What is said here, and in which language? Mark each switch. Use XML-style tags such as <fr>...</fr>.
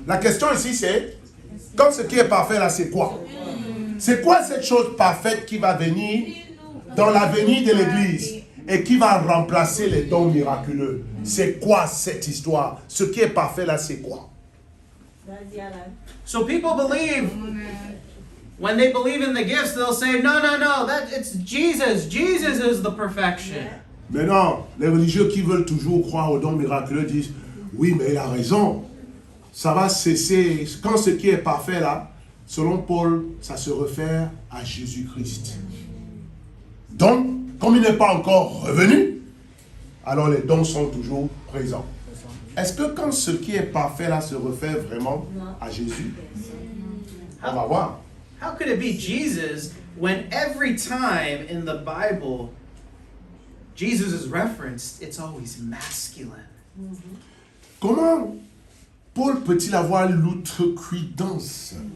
<fr>La question ici, c'est, quand ce qui est parfait là, c'est quoi? C'est quoi cette chose parfaite qui va venir dans l'avenir de l'Église et qui va remplacer les dons miraculeux? C'est quoi cette histoire? Ce qui est parfait là, c'est quoi?</fr> <en>So people believe, when they believe in the gifts, they'll say, no, it's Jesus. Jesus is the perfection.</en> <fr>Maintenant, les religieux qui veulent toujours croire aux dons miraculeux disent, oui, mais il a raison. Ça va cesser. Quand ce qui est parfait là, selon Paul, ça se réfère à Jésus-Christ. Donc, comme il n'est pas encore revenu, alors les dons sont toujours présents. Est-ce que quand ce qui est parfait là se réfère vraiment à Jésus? On va voir.</fr> <en>How could it be Jesus when every time in the Bible Jesus is referenced, it's always masculine?</en> <fr>Comment Paul peut-il avoir l'outrecuidance?</fr>